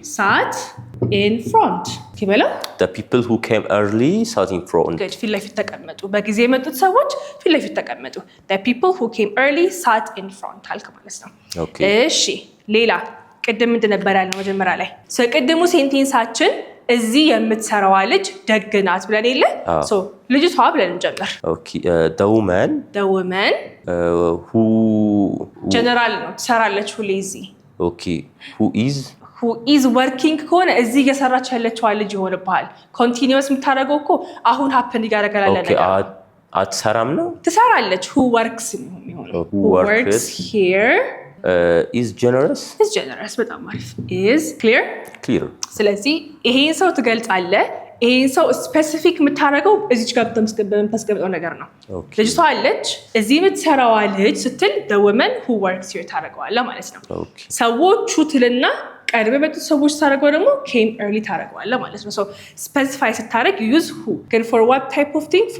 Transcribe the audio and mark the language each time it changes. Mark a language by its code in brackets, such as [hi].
[en] sat in front [am] ይበለው። [en] the people who came early sat in front. [am] good ፊት ለፊት ተቀመጡ። በጊዜ የመጡት ሰዎች ፊት ለፊት ተቀመጡ። [en] the people who came early sat in front [am] አልክ ማለት ነው። [en] okay [am] እሺ ሌላ ቅድም ምንድን ነበር ያልነው መጀመሪያ ላይ? ቅድሙ ሴንቴንሳችን እዚህ የምትሰራዋ ልጅ ደግናት ብለን የለ? ሶ ልጅቷ ብለን እንጀምር። [en] okay the woman [am] who ጀነራል ነው ትሰራለች ሁሌ እዚህ። [en] okay who is [am] working ከሆነ እዚህ እየሰራች ያለችዋ ልጅ ይሆንብሃል። ኮንቲኒዩስ የምታደርገው እኮ አሁን ሀፕን ይጋረጋላለ ነገር አትሰራም ነው ትሰራለች። [en] who works የሚሆነው who works here is generous [am] በጣም አሪፍ [en] is clear [am] ስለዚህ ይሄን ሰው ትገልጻለህ። ይሄን ሰው ስፔሲፊክ የምታደርገው እዚች ጋር በምታስቀምጠው ነገር ነው። ልጅቷ አለች እዚህ የምትሰራዋ ልጅ ስትል [en] the woman who works here [am] ታደርገዋለህ ማለት ነው። ሰዎቹ ትልና ቀድሞ የመጡት ሰዎች ታደርገው ደግሞ [en] came early [am] ታደርገዋለህ ማለት ነው። [en] so specify [am] ስታደርግ [en] you use who [am] ግን [en] for what type of thing?